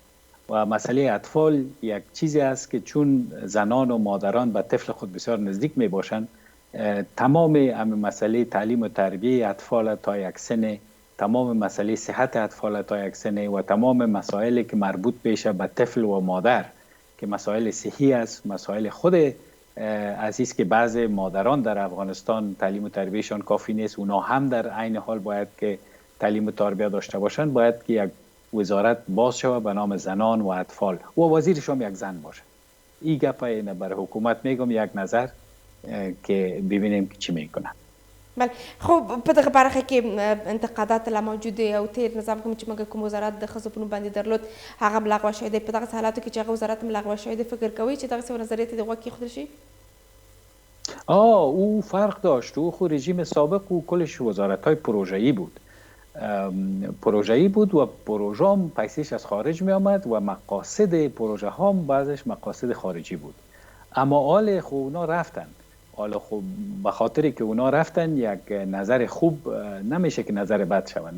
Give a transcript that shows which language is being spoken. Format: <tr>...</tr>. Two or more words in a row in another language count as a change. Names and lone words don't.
<fa>و مسئله اطفال یک چیزی است که چون زنان و مادران به طفل خود بسیار نزدیک می باشند، تمام مسئله تعلیم و تربیه اطفال تا یک سن، تمام مسئله صحت اطفال تا یک سن و تمام مسائلی که مربوط بشه به طفل و مادر که مسائل صحی است، مسائل خود عزیز که بعض مادران در افغانستان تعلیم و تربیهشان کافی نیست، اونا هم در عین حال باید که تعلیم و تربیه داشته باشند. باید که یک وزارت باز شود به نام زنان و اطفال و وزیرش هم یک زن باشه. این گپ اینه برای حکومت میگم، یک نظر که ببینیم که چی میکنن. بله.</fa> <ps>خب په دغه برخه کې انتقادات لا موجود او تیر نظام کوم چې موږ کوم وزارت د ښځو په نوم باندې درلود هغه لغوه شوی دی. په دغسې حالاتو کې چې هغه وزارت هم لغوه شوی دی، فکر کوئ چې دغسې نظریې ته د غوږ کېښودل شي؟</ps> <fa>او فرق داشت. او خود رژیم سابق و کلش وزارت های پروژه‌ای بود. پروژه‌ای بود و پروژه هم پیسش از خارج می آمد و مقاصد پروژه هم بعضش مقاصد خارجی بود. اما آل خب اونا رفتن. حالا خب به خاطری که اونا رفتن یک نظر خوب نمیشه که نظر بد شود.</fa>